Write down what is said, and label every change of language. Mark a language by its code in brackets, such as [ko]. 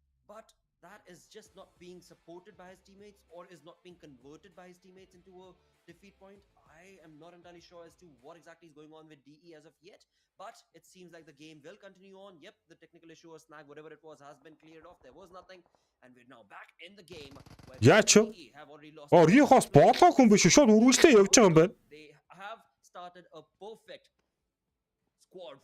[en] But that is just not being supported by his teammates or is not being converted by his teammates into a defeat point. I am not entirely sure as to what exactly is going on with DE as of yet, but it seems like the game will continue on. Yep, the technical issue or snag, whatever it was, has been cleared off. There was nothing, and we're now back in the game. DE have already lost. [mn] Rehost болоогүй юм биш шууд үргэлжлээ явж байгаа юм байна. [en] They have started a perfect squad.